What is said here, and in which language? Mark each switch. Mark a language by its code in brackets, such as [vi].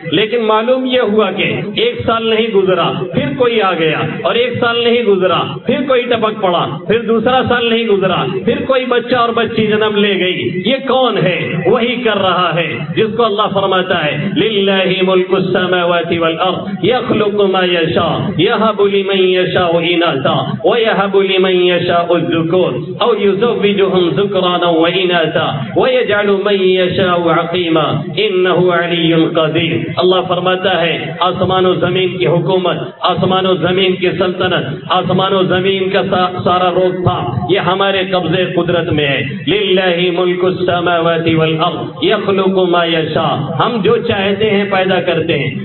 [ur] لیکن معلوم یہ ہوا کہ ایک سال نہیں گزرا پھر کوئی آ گیا, اور ایک سال نہیں گزرا پھر کوئی ٹپک پڑا, پھر دوسرا سال نہیں گزرا پھر کوئی بچہ اور بچی جنم لے گئی. یہ کون ہے؟ وہی کر رہا ہے جس کو اللہ فرماتا ہے [ar] للہ ملک السماوات والارض یخلق ما یشاء یہب لمن یشاء اناثا ویہب لمن یشاء الذکور او یزوجہم يزوجهم ذكرانا وإناثا ويجعل من يشاء عقيما إنه علي قدير. [ur] اللہ فرماتا ہے آسمان و زمین کی حکومت، آسمان و زمین کی سلطنت، آسمان و زمین کا سارا روک تھام یہ ہمارے قبضے قدرت میں ہے. [ar] للہ ملک السماوات والارض یخلق ما یشاء، [ur] ہم جو چاہتے ہیں پیدا کرتے ہیں.